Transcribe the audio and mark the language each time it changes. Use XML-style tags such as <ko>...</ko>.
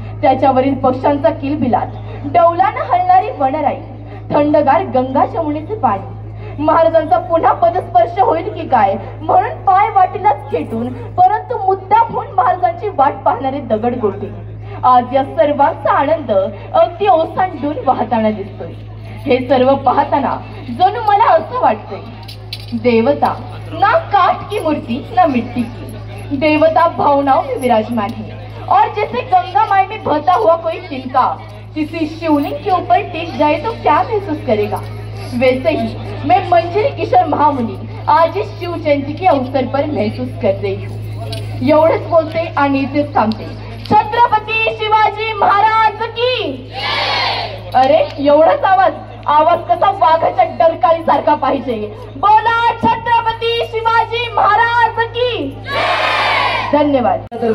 <mr>त्याच्यावरील पक्ष्यांचा किलबिलाट, डौलानं हलणारी वनराई, थंडगार गंगा जमुनेचे पाणी, महाराजांचा पुन्हा पदस्पर्श होईल की काय म्हणून पाय वाटेलाच खेटून परंतु मुद्दाम होऊन महाराजांची वाट पाहणारे दगडगोटे, आज या सर्वांचा आनंद अगदी ओसांडून वाहताना दिसतोय. हे सर्व पाहताना जणू मला असं वाटतंय,</mr> <hi>देवता ना काठ की मूर्ति ना मिट्टी की, देवता भावनाओं में विराजमान है. और जैसे गंगा माई में बहता हुआ कोई तिनका किसी शिवलिंग के ऊपर टिक जाए तो क्या महसूस करेगा, वैसे ही मैं मंजरी किशोर महामुनि आज इस शिव जयंती के अवसर पर महसूस कर रही हूँ.</hi> <mr>एवढंच बोलते आणि इथेच थांबते. छत्रपती शिवाजी महाराज की. अरे एवढाच आवाज कसा वाघाच्या डरकाळी सारखा पाहिजे. बोला छत्रपती शिवाजी महाराज की. धन्यवाद.</mr>